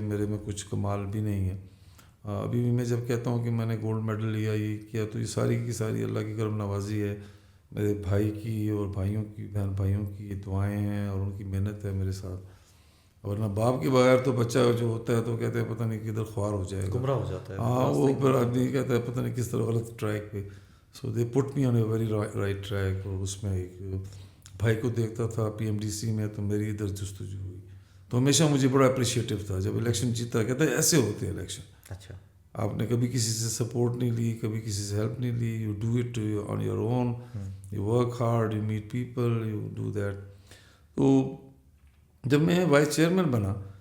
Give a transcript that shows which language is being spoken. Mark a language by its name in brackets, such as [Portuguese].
[Urdu] میرے میں کچھ کمال بھی نہیں ہے. ابھی بھی میں جب کہتا ہوں کہ میں نے گولڈ میڈل لیا یہ کیا, تو یہ ساری کی ساری اللہ کی کرم نوازی ہے, میرے بھائی کی اور بھائیوں کی, بہن بھائیوں کی دعائیں ہیں اور ان کی محنت ہے میرے ساتھ. ورنہ باپ کے بغیر تو بچہ جو ہوتا ہے تو کہتے ہیں پتہ نہیں کدھر خوار ہو جائے گا, گمراہ ہو جاتا ہے. ہاں, وہ پھر آدمی کہتا ہے پتہ نہیں کس طرح غلط ٹریک پہ. [English] So they put me on a very right track. [Urdu] اور اس میں ایک بھائی کو دیکھتا تھا PMDC میں, تو میری ادھر جستجو ہوئی. تو ہمیشہ مجھے بڑا اپریشیٹو تھا جب الیکشن جیتا. کہتا ہے ایسے ہوتے ہیں الیکشن. اچھا. آپ نے کبھی کسی سے سپورٹ نہیں لی, کبھی کسی سے ہیلپ نہیں لی. [English] You do it on your own, you work hard, you meet people, you do that. [Urdu] تو جب میں وائس چیئرمین بنا